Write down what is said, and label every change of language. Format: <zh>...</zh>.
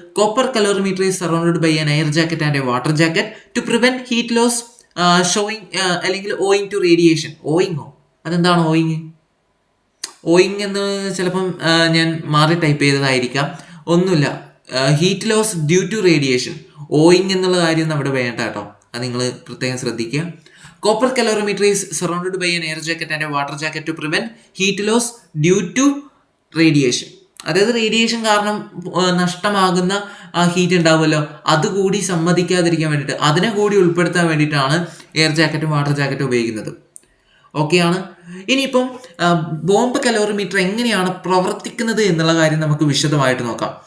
<en>Copper calorimeter is surrounded by an air jacket and a water jacket to prevent heat loss showing അല്ലെങ്കിൽ owing to radiation. ഓയിങ്ങോ?</en> <ml>അതെന്താണ് owing? Owing എന്ന് ചിലപ്പം ഞാൻ മാറി type ചെയ്തതായിരിക്കാം. ഒന്നുമില്ല,</ml> <en>Heat loss due to radiation.</en> <ml>Owing എന്നുള്ള കാര്യം നമ്മുടെ വേണ്ട കേട്ടോ, അത് നിങ്ങൾ പ്രത്യേകം ശ്രദ്ധിക്കുക.</ml> <en>Copper calorimeter is surrounded by an air jacket and a water jacket to prevent heat loss due to radiation.</en> <ml>അതായത് റേഡിയേഷൻ കാരണം നഷ്ടമാകുന്ന ഹീറ്റ് ഉണ്ടാവുമല്ലോ, അതുകൂടി സമ്മതിക്കാതിരിക്കാൻ വേണ്ടിയിട്ട്, അതിനെ കൂടി ഉൾപ്പെടുത്താൻ വേണ്ടിയിട്ടാണ് എയർ ജാക്കറ്റും വാട്ടർ ജാക്കറ്റും ഉപയോഗിക്കുന്നത്. ഓക്കെയാണ്. ഇനിയിപ്പം ബോംബ് കലോറിമീറ്റർ എങ്ങനെയാണ് പ്രവർത്തിക്കുന്നത് എന്നുള്ള കാര്യം നമുക്ക് വിശദമായിട്ട് നോക്കാം.</ml>